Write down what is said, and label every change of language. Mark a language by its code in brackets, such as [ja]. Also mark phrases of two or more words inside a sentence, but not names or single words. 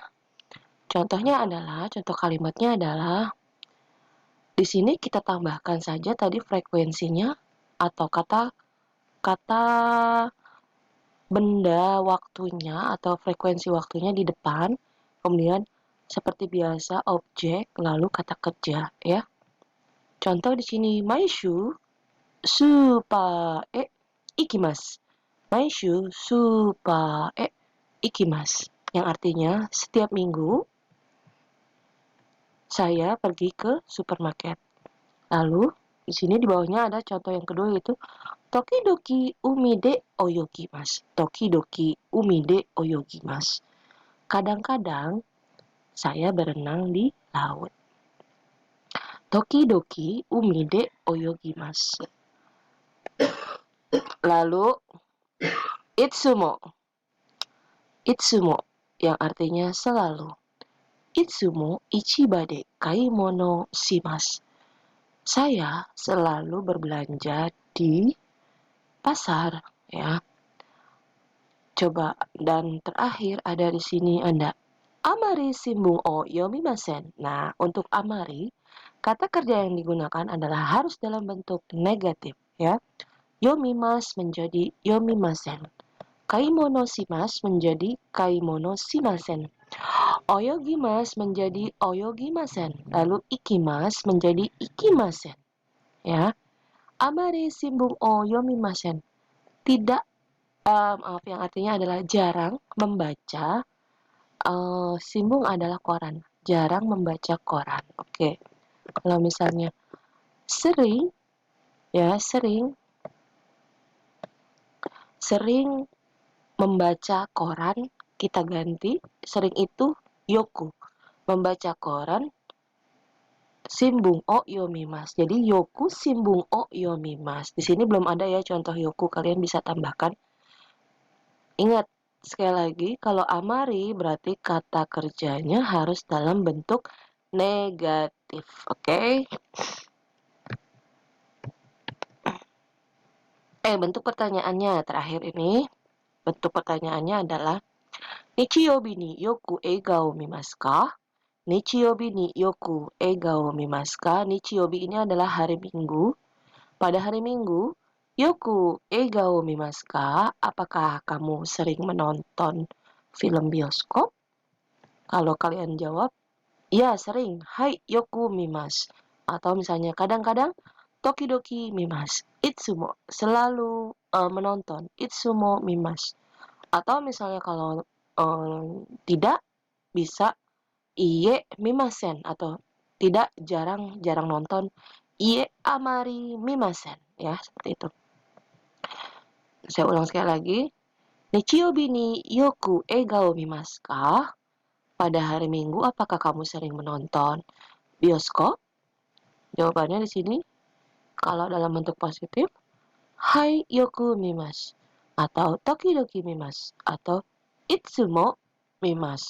[id] Contoh kalimatnya adalah, di sini kita tambahkan saja tadi frekuensinya atau kata benda waktunya atau frekuensi waktunya di depan, kemudian seperti biasa objek lalu kata kerja ya. Contoh di sini [ja] 毎週スーパーへ行きます. 毎週スーパーへ行きます [id] yang artinya setiap minggu saya pergi ke supermarket. Lalu di sini di bawahnya ada contoh yang kedua yaitu [ja] 時々海で泳ぎます. 時々海で泳ぎます. [id] Kadang-kadang saya berenang di laut. [ja] 時々海で泳ぎます. [id] Lalu itsumo. Itsumo yang artinya selalu. [ja] いつも市場で買い物します. [id] Saya selalu berbelanja di pasar ya. Coba, dan terakhir ada di sini ada [ja] あまり新聞を読みません. [id] Nah, untuk amari, kata kerja yang digunakan adalah harus dalam bentuk negatif ya. Yomimas menjadi yomimasen. [ja] 買い物します menjadi 買い物しません. [id] Oyogimasu menjadi oyogimasen. Lalu ikimasu menjadi ikimasen. Ya. [ja] あまり新聞を読みません. [id] Tidak, yang artinya adalah jarang membaca. Shimbun adalah koran. Jarang membaca koran. Oke. Kalau misalnya sering, ya sering membaca koran, kita ganti sering itu yoku. Membaca koran [ja] 新聞を読みます. Jadi よく新聞を読みます. [id] Di sini belum ada ya contoh yoku, kalian bisa tambahkan. Ingat, sekali lagi, kalau amari berarti kata kerjanya harus dalam bentuk negatif, oke? Bentuk pertanyaannya terakhir ini. Bentuk pertanyaannya adalah [ja] 日曜日によく映画を見ますか? 日曜日によく映画を見ますか? [id] Nichiyobi ini adalah hari Minggu. Pada hari Minggu, [ja] よく映画を見ますか? [id] Apakah kamu sering menonton film bioskop? Kalau kalian jawab, ya sering, [ja] はい、よく見ます. [id] Atau misalnya kadang-kadang, [ja] 時々見ます. [id] Itsumo, selalu menonton. [ja] いつも見ます. [id] Atau misalnya kalau tidak, bisa [ja] いいえ、見ません. [id] Atau tidak, jarang nonton. [ja] いいえ、あまり見ません. [id] Ya, seperti itu. Saya ulang sekali lagi. [ja] 日曜日によく映画を見ますか? [id] Pada hari Minggu, apakah kamu sering menonton bioskop? Jawabannya di sini. Kalau dalam bentuk positif, [ja] はい、よく見ます. Atau 時々見ます. Atau いつも見ます.